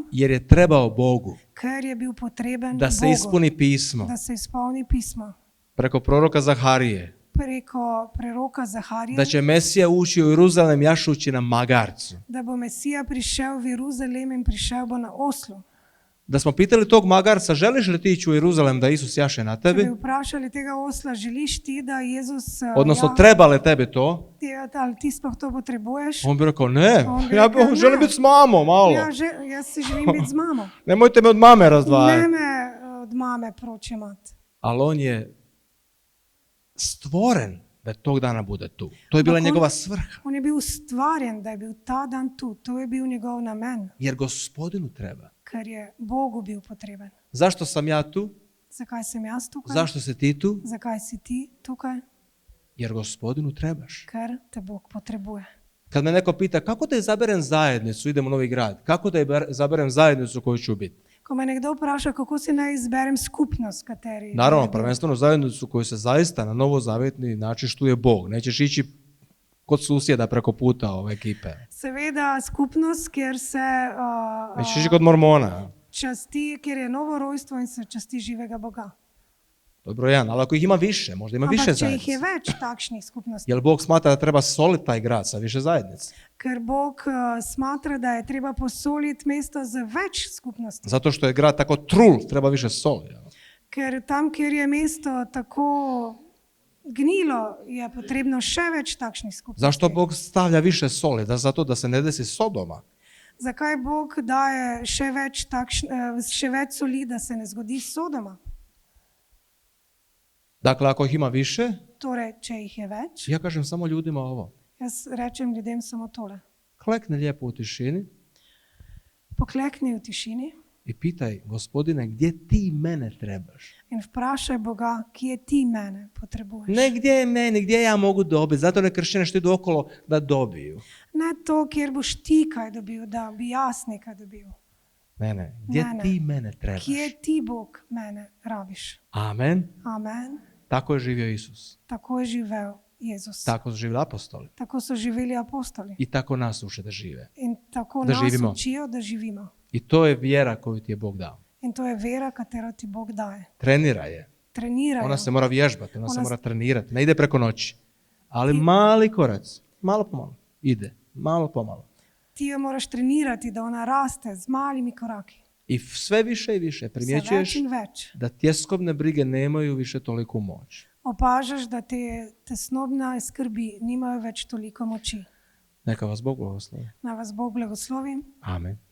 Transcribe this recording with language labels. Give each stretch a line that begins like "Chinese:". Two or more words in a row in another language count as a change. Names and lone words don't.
Croatian: Jer je trebao Bogu
Slovenian: Ker je bil potreben
Croatian: da se Bogu, ispuni pismo
Slovenian: da se izpolni pismo.
Croatian: preko proroka Zaharije.
Slovenian: Preko preroka Zaharija,
Croatian: Da će Mesija ući u Jeruzalem jašući na magarcu.
Slovenian: da bo Mesija prišel v Jeruzalem in prišel bo na oslu.
Croatian: Da smo pitali tog magarca, želiš li ti ići u Jeruzalem da Isus jaše na
Slovenian: Če bi
Croatian: tebi?
Slovenian: vprašali tega osla, želiš ti, da Jezus
Croatian: Odnosno, treba li tebe to?
Slovenian: ali ti sploh to potrebuješ?
Croatian: On bi rekao, ne,
Slovenian: On bi
Croatian: ja rekao, želim ne. biti s mamom malo.
Slovenian: Jaz si želim biti z mamo.
Croatian: Nemojte me od mame
Slovenian: Ne
Croatian: razdvajati.
Slovenian: me od mame proč imati.
Croatian: Ali on je stvoren da tog dana bude tu. To je bila
Slovenian: Ampak
Croatian: njegova svrha.
Slovenian: On je bil ustvarjen, da je bil ta dan tu. To je bil njegov namen,
Croatian: Jer Gospodinu treba.
Slovenian: ker je Bogu bil potreben.
Croatian: Zašto sam ja tu?
Slovenian: Zakaj sem jaz tukaj?
Croatian: Zašto si ti tu?
Slovenian: Zakaj si ti tukaj?
Croatian: Jer Gospodinu trebaš.
Slovenian: Ker te Bog potrebuje.
Croatian: Kad me neko pita kako da izaberem zajednicu, idem u Novi Grad, kako da izaberem zajednicu koju ću biti?
Slovenian: Ko me nekdo vpraša, kako si naj izberem skupnost, kateri...
Croatian: Naravno, prvenstveno zajednicu koju se zaista na novozavjetni način štuje Bog. Nećeš ići kod susjeda preko puta ove ekipe.
Slovenian: Seveda skupnost, kjer se
Croatian: Nećeš ići kod mormona.
Slovenian: časti, kjer je novo rojstvo in se časti živega Boga.
Croatian: To je broj jedan, ali ako ih ima više, možda ima više
Slovenian: Ampak če jih je
Croatian: zajednica.
Slovenian: več takšnih skupnosti,
Croatian: Jer Bog smatra da treba soliti taj grad sa više zajednice.
Slovenian: ker Bog smatra, da je treba posoliti mesto z več skupnosti.
Croatian: Zato što je grad tako trul, treba više soli.
Slovenian: Ker tam, kjer je mesto tako gnilo, je potrebno še več takšnih skupnosti.
Croatian: Zašto Bog stavlja više soli? Zato da se ne desi Sodoma.
Slovenian: Zakaj Bog daje še več soli, da se ne zgodi Sodoma?
Croatian: Dakle, ako ih ima više,
Slovenian: Torej, če jih je več,
Croatian: ja kažem samo ljudima ovo.
Slovenian: jaz rečem ljudem samo tole.
Croatian: Klekni lijepo u tišini
Slovenian: Poklekni v tišini
Croatian: i pitaj, Gospodine, gdje ti mene trebaš?
Slovenian: in vprašaj Boga, kje ti mene potrebuješ.
Croatian: Ne gdje je meni, gdje ja mogu dobiti. Zato ne kršćane što idu okolo da dobiju.
Slovenian: Ne to, kjer boš ti kaj dobil, da bi jaz nekaj dobil.
Croatian: Ne, gdje
Slovenian: Ne.
Croatian: ti mene trebaš?
Slovenian: Kje ti, Bog, mene rabiš.
Croatian: Amen.
Slovenian: Amen.
Croatian: Tako je živio Isus.
Slovenian: Tako je živel Jezus.
Croatian: Tako su živjeli apostoli.
Slovenian: Tako so živeli apostoli.
Croatian: I tako nas uče da žive.
Slovenian: In tako
Croatian: Da
Slovenian: nas
Croatian: živimo.
Slovenian: učijo, da živimo.
Croatian: I to je vjera koju ti je Bog dao.
Slovenian: In to je vera, katero ti Bog daje.
Croatian: Treniraj je.
Slovenian: Trenirajo.
Croatian: Ona se mora vježbati, ona se
Slovenian: Ona
Croatian: mora trenirati. Ne ide preko noći. Ali mali korac. Malo po malo. Ide.
Slovenian: Malo po malo. Ti jo moraš trenirati, da ona raste z malimi koraki.
Croatian: I sve više i više
Slovenian: Vse več
Croatian: primjećuješ
Slovenian: in več.
Croatian: da tjeskobne brige nemaju više toliku moć.
Slovenian: Opažaš, da te tesnobne skrbi nimajo več toliko moči.
Croatian: Neka vas Bog blagoslovi.
Slovenian: Naj vas Bog blagoslovi. Amen.